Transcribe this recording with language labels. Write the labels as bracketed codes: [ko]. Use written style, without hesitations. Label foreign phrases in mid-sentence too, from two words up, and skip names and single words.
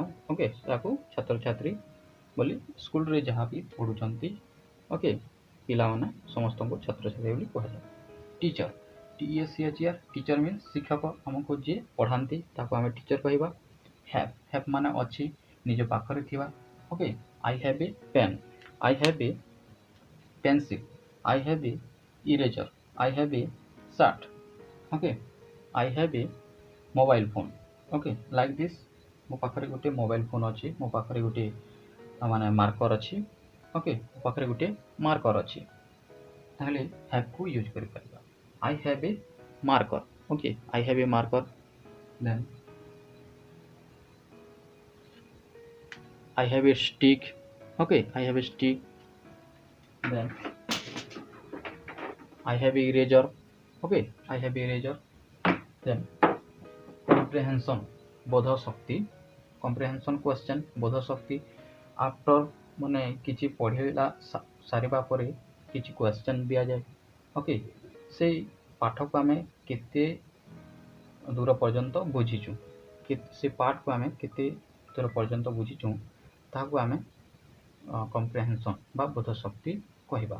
[or] ଓକେ, ତାକୁ ଛାତ୍ରଛାତ୍ରୀ ବୋଲି ସ୍କୁଲରେ ଯାହା ବି ପଢ଼ୁଛନ୍ତି, ଓକେ, ପିଲାମାନେ ସମସ୍ତଙ୍କୁ ଛାତ୍ରଛାତ୍ରୀ ବୋଲି କୁହାଯାଏ। ଟିଚର, TECHR, [en] teacher means [or] ଶିକ୍ଷକ, ଆମକୁ ଯିଏ ପଢ଼ାନ୍ତି ତାକୁ ଆମେ ଟିଚର କହିବା। ହ୍ୟାଭ୍ ମାନେ ଅଛି, ନିଜ ପାଖରେ ଥିବା। [en] okay, I have a pen, I have a pencil, I have a eraser, I have a shirt, okay, I have a mobile phone, okay, like this। [or] ମୋ ପାଖରେ ଗୋଟେ ମୋବାଇଲ ଫୋନ୍ ଅଛି, ମୋ ପାଖରେ ଗୋଟେ ମାନେ ମାର୍କର ଅଛି। ଓକେ, ମୋ ପାଖରେ ଗୋଟେ ମାର୍କର ଅଛି। ତାହେଲେ ହ୍ୟାଭ୍କୁ ୟୁଜ୍ କରିପାରିବା। [en] I have a marker. Okay, I have a marker. ଦେନ୍ I have a stick, okay, I have a stick। Then I have a eraser, okay, I have a eraser। Then comprehension, [or] ବୋଧ ଶକ୍ତି, [en] comprehension question, [or] ବୋଧ ଶକ୍ତି। ଆଫ୍ଟର ମାନେ କିଛି ପଢ଼ିଲା ସାରିବା ପରେ କିଛି କ୍ୱେଶ୍ଚନ୍ ଦିଆଯାଏ। ଓକେ, ସେଇ ପାଠକୁ ଆମେ କେତେ ଦୂର ପର୍ଯ୍ୟନ୍ତ ବୁଝିଛୁ, ସେ ପାଠକୁ ଆମେ କେତେ ଦୂର ପର୍ଯ୍ୟନ୍ତ ବୁଝିଛୁ, ତାହାକୁ ଆମେ କମ୍ପ୍ରେହେନ୍ସନ୍ ବା ବୋଧ ଶକ୍ତି କହିବା।